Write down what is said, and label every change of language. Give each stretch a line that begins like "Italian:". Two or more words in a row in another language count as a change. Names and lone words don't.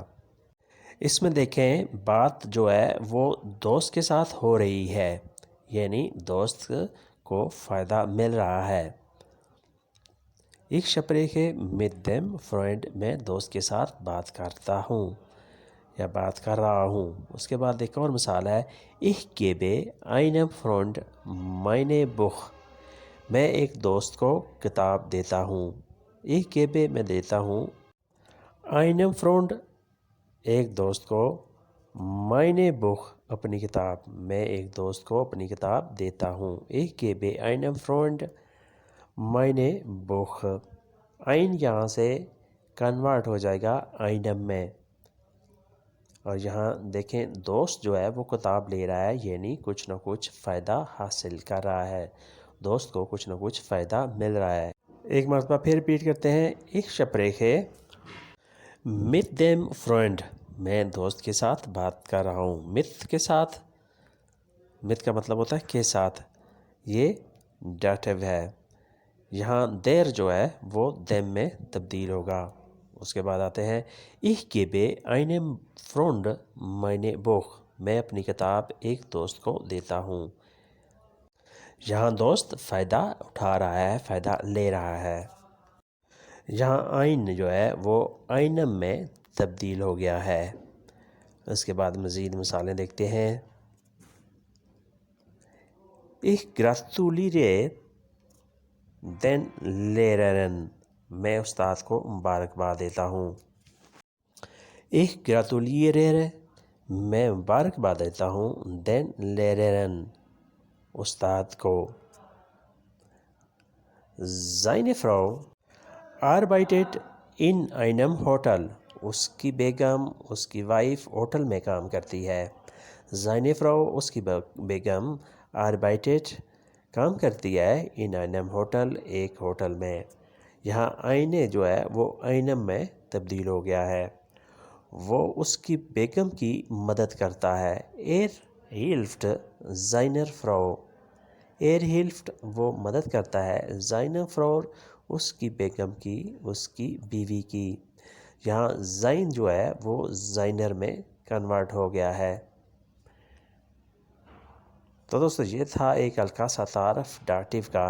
Urdu: اس میں دیکھیں بات جو ہے وہ دوست کے ساتھ ہو رہی ہے، یعنی دوست کو فائدہ مل رہا ہے۔
German: ich spreche mit dem Freund,
Urdu: میں دوست کے ساتھ بات کرتا ہوں یا بات کر رہا ہوں۔ اس کے بعد ایک اور مثال ہے،
German: ich gebe einem Freund meine Buch،
Urdu: میں ایک دوست کو کتاب دیتا ہوں۔
German: ich gebe
Urdu: میں دیتا ہوں،
German: einem Freund
Urdu: ایک دوست کو،
German: meine Buch
Urdu: اپنی کتاب، میں ایک دوست کو اپنی کتاب دیتا ہوں۔
German: ich gebe einem Freund meine Buch۔
Urdu: ein یہاں سے کنورٹ ہو جائے گا einem میں، اور یہاں دیکھیں دوست جو ہے وہ کتاب لے رہا ہے، یعنی کچھ نہ کچھ فائدہ حاصل کر رہا ہے، دوست کو کچھ نہ کچھ فائدہ مل رہا ہے۔ ایک مرتبہ پھر ریپیٹ کرتے ہیں۔
German: ich spreche mit dem Freund,
Urdu: میں دوست کے ساتھ بات کر رہا ہوں۔ مت کے ساتھ، مت کا مطلب ہوتا ہے کے ساتھ، یہ ڈاٹیو ہے۔ یہاں دیر جو ہے وہ دیم میں تبدیل ہوگا۔ اس کے بعد آتے ہیں
German: ich gebe einem Freund meine Buch،
Urdu: میں اپنی کتاب ایک دوست کو دیتا ہوں۔ یہاں دوست فائدہ اٹھا رہا ہے، فائدہ لے رہا ہے۔ یہاں آئن جو ہے وہ آئنم میں تبدیل ہو گیا ہے۔ اس کے بعد مزید مثالیں دیکھتے ہیں۔
German: ich gratuliere den Lehrern،
Urdu: میں استاد کو مبارکباد دیتا ہوں۔
German: ich gratuliere
Urdu: میں مبارکباد دیتا ہوں
German: den Lehrern
Urdu: استاد کو۔
German: seine Frau arbeitet in einem Hotel،
Urdu: اس کی بیگم، اس کی وائف ہوٹل میں کام کرتی ہے۔
German: seine Frau
Urdu: اس کی بیگم arbeitet کام کرتی ہے
German: in einem Hotel
Urdu: ایک ہوٹل میں۔ یہاں آئنے جو ہے وہ آئنم میں تبدیل ہو گیا ہے، وہ اس کی بیگم کی مدد کرتا ہے۔
German: hilft seiner Frau، hilft
Urdu: وہ مدد کرتا ہے،
German: seiner Frau
Urdu: اس کی بیگم کی، اس کی بیوی کی۔ یہاں زائن جو ہے وہ زائنر میں کنورٹ ہو گیا ہے۔ تو دوستو یہ تھا ایک ہلکا سا تعارف ڈاٹیو کا۔